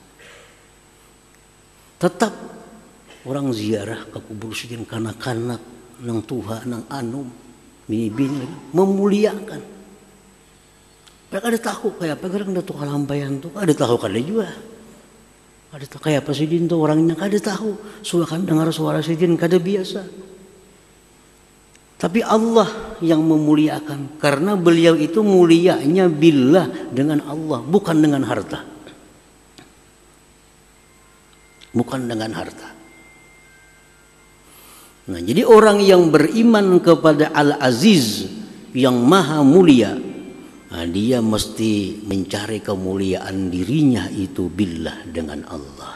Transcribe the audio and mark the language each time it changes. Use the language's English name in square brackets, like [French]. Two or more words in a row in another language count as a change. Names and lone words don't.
[Banjar] Tetap orang ziarah ke kubur Sidin, kanak-kanak, nang tuha, nang anum, bini-bini memuliakan. Mereka ada tahu kayak apa gerak Datuk Kalampayan tuh, ada tahu kada juga. Ada tahu kayak apa Sidin tuh orangnya, kada tahu. Suara kan dengar suara Sidin kada biasa. [Indonesian] Tapi Allah yang memuliakan, karena beliau itu mulianya billah dengan Allah, bukan dengan harta. Bukan dengan harta. Nah, jadi orang yang beriman kepada Al-Aziz yang maha mulia, nah, dia mesti mencari kemuliaan dirinya itu billah dengan Allah.